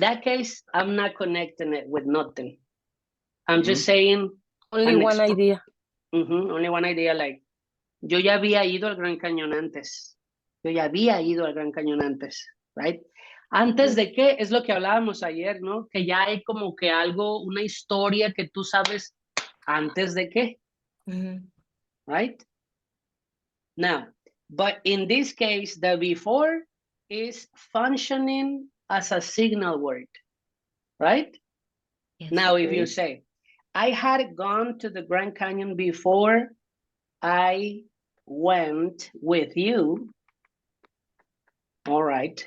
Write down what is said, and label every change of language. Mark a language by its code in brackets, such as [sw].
[en] that case, I'm not connecting it with nothing. I'm just saying. only one idea. Only one idea, like, [es] yo ya había ido al Gran Cañón antes. Yo ya había ido al Gran Cañón antes, right? Antes de qué, es lo que hablábamos ayer, ¿no? Que ya hay como que algo, una historia que tú sabes antes de qué, Mhm. [en] right? Now, but in this case, the before is functioning as a signal word, right? Yes. Now, if you Okay. say, I had gone to the Grand Canyon before I went with you. All right.